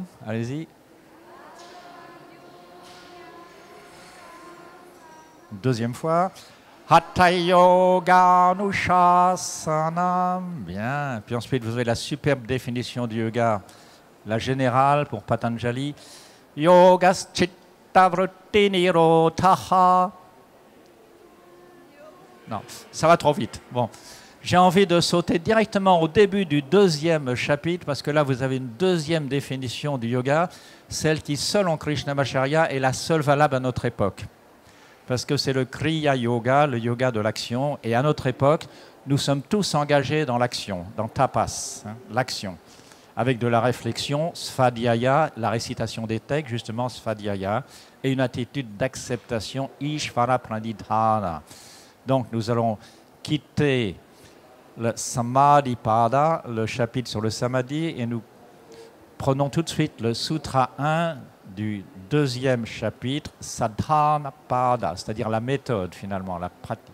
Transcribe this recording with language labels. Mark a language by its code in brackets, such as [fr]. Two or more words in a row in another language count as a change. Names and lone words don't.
[fr] Allez-y. Deuxième fois. [sa] Hatha Yoga Anushasanam. [fr] Bien. Puis ensuite, vous avez la superbe définition du yoga, la générale pour Patanjali. [sa] Yogas chitta vritti nirodhaha. [fr] Non, ça va trop vite. Bon. J'ai envie de sauter directement au début du 2e chapitre, parce que là, vous avez une 2e définition du yoga, celle qui, selon Krishnamacharya, est la seule valable à notre époque. Parce que c'est le Kriya Yoga, le yoga de l'action, et à notre époque, nous sommes tous engagés dans l'action, dans tapas, hein, l'action, avec de la réflexion, svadhyaya, la récitation des textes, justement svadhyaya, et une attitude d'acceptation, [sa] ishvara pranidhana. [fr] Donc nous allons quitter le Samadhi Pada, le chapitre sur le Samadhi, et nous prenons tout de suite le Sutra 1 du 2e chapitre, Sadhana Pada, c'est-à-dire la méthode finalement, la pratique.